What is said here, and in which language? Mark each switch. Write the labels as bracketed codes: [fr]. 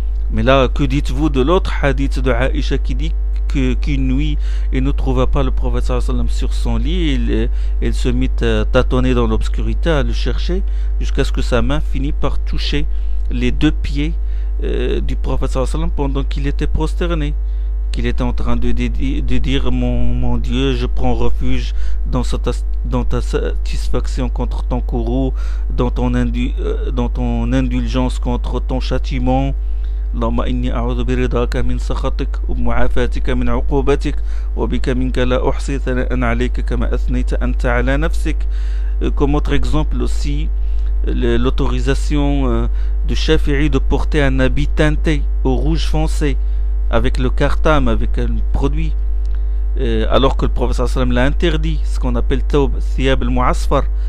[fr] Mais là, que dites-vous de l'autre hadith de Aïcha qui dit qu'une nuit, il ne trouva pas le prophète sallam sur son lit, il se mit à tâtonner dans l'obscurité, à le chercher, jusqu'à ce que sa main finit par toucher les 2 pieds du prophète sallam pendant qu'il était prosterné, qu'il était en train de dire mon Dieu, je prends refuge dans ta satisfaction contre ton courroux, dans ton indulgence contre ton châtiment. [ar] اللهم إني أعوذ برضاك من سخطك ومعافاتك من عقوبتك وبك منك لا أحصي ثناء عليك كما أثنيت أنت على نفسك. [fr] Comme autre exemple aussi, l'autorisation de Shafi'i de porter un habit teinté au rouge foncé avec le kartam, avec un produit, alors que le prophète sallam l'a interdit, ce qu'on appelle taub, thiyab al-mu'asfar.